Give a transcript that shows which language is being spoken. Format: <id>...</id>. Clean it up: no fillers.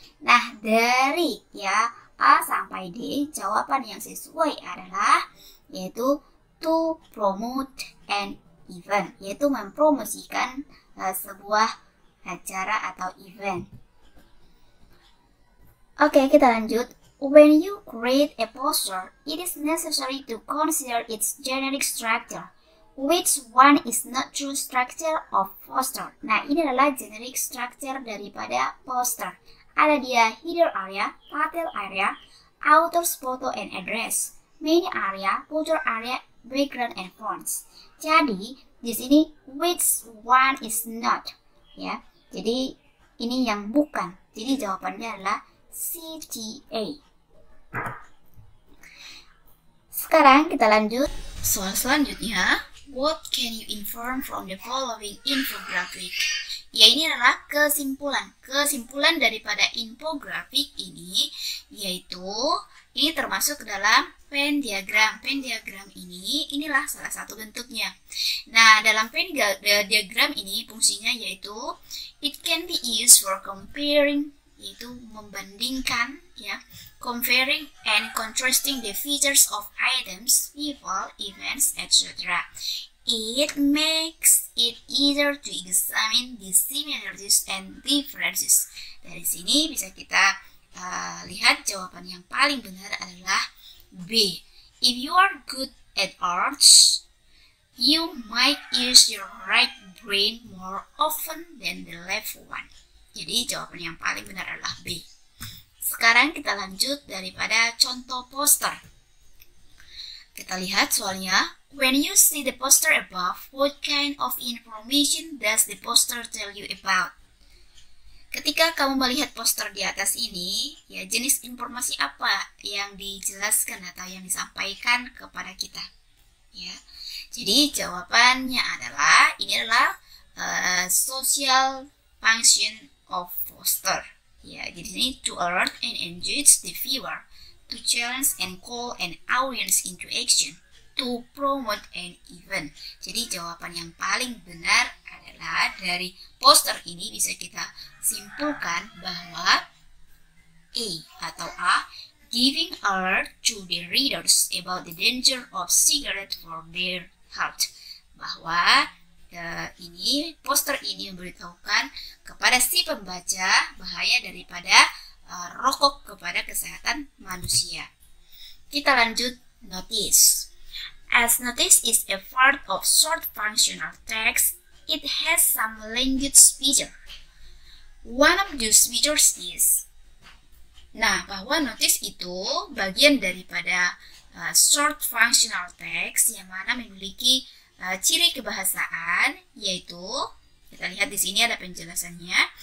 <id>Nah, dari A sampai D, jawaban yang sesuai adalah yaitu</id> <en>to promote an event,</en> <id>yaitu mempromosikan sebuah acara atau event. Oke, kita lanjut.</id> <en>When you create a poster, it is necessary to consider its generic structure. Which one is not true structure of poster?</en> <id>Nah, ini adalah</id> <en>generic structure</en> <id>daripada poster. Ada dia</id> <en>header area, title area, author's photo and address, main area, footer area, background and fonts.</en> <id>Jadi di sini</id> <en>which one is not,</en> <id>ya. Jadi ini yang bukan. Jadi jawabannya adalah CTA. Sekarang kita lanjut soal selanjutnya.</id> <en>What can you inform from the following infographic?</en> <id>Ya, ini adalah kesimpulan. Kesimpulan daripada infografik ini, yaitu ini termasuk ke dalam Venn diagram. Venn diagram inilah salah satu bentuknya. Nah, dalam Venn diagram ini fungsinya yaitu</id> <en>it can be used for comparing,</en> <id>yaitu membandingkan, ya,</id> <en>comparing and contrasting the features of items, people, events, etc. It makes it easier to examine the similarities and differences.</en> <id>Dari sini bisa kita lihat jawaban yang paling benar adalah B.</id> <en>If you are good at arts, you might use your right brain more often than the left one.</en> <id>Jadi jawaban yang paling benar adalah B. Sekarang kita lanjut daripada contoh poster. Kita lihat soalnya.</id> <en>When you see the poster above, what kind of information does the poster tell you about?</en> <id>Ketika kamu melihat poster di atas ini, ya, jenis informasi apa yang dijelaskan atau yang disampaikan kepada kita? Ya, jadi jawabannya adalah ini adalah</id> <en>social function of poster.</en> <id>Ya, jadi ini</id> <en>to alert and engage the viewer, to challenge and call an audience into action, to promote an event.</en> <id>Jadi jawaban yang paling benar adalah dari poster ini bisa kita simpulkan bahwa A atau A,</id> <en>giving alert to the readers about the danger of cigarette for their health.</en> <id>Bahwa ini poster ini memberitahukan kepada si pembaca bahaya daripada rokok kepada kesehatan manusia. Kita lanjut notice.</id> <en>As notice is a part of short functional text, it has some language feature. One of those features is,</en> <id>nah, bahwa notice itu bagian daripada short functional text yang mana memiliki ciri kebahasaan, yaitu kita lihat di sini ada penjelasannya.</id>